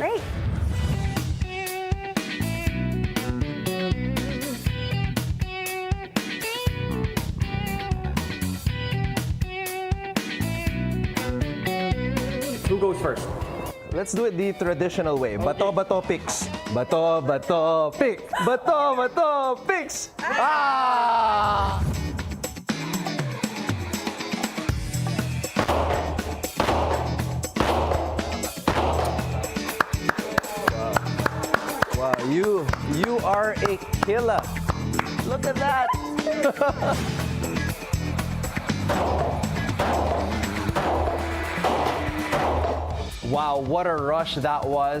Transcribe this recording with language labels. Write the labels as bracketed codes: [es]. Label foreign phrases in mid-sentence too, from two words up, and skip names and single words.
[en] Great. Who goes first? Let's do it the traditional way. [tl] Bato, bato, picks. Bato, bato, pick. Bato, bato, picks. Ah! [en] Wow, you are a killer. Look at that. Wow, what a rush that was.